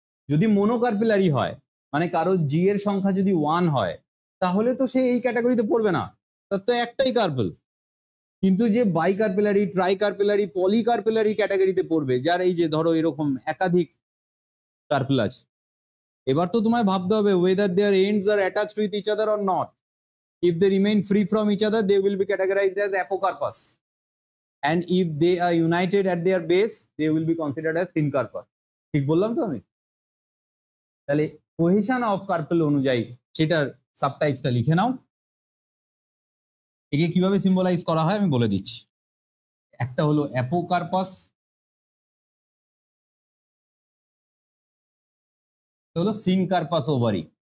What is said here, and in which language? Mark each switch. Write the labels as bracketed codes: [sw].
[bn] যদি মোনোকার্পেলারি হয় মানে কারো জি এর সংখ্যা যদি 1 হয় তাহলে তো সে এই ক্যাটাগরিতে পড়বে না, তার তো একটাই কার্পেল। কিন্তু যে বাইকার্পেলারি, ট্রাইকার্পেলারি, পলিকার্পেলারি ক্যাটাগরিতে পড়বে, যার এই যে ধরো এরকম একাধিক কার্পেল আছে, এবার তো তোমায় ভাবতে হবে [en] whether their ends are attached with each other or not. If they remain free from each other, they will be categorized as apocarpus. And if they are united at their base, they will be considered as syncarpus. [bn] ঠিক বললাম তো আমি? তাহলে cohesion of carpel অনুযায়ী সেটার সাবটাইপসটা লিখে নাও। একে কিভাবে সিম্বলাইজ করা হয় আমি বলে দিচ্ছি। একটা হলো অ্যাপোকার্পাস, হলো সিনকার্পাস ওভারি।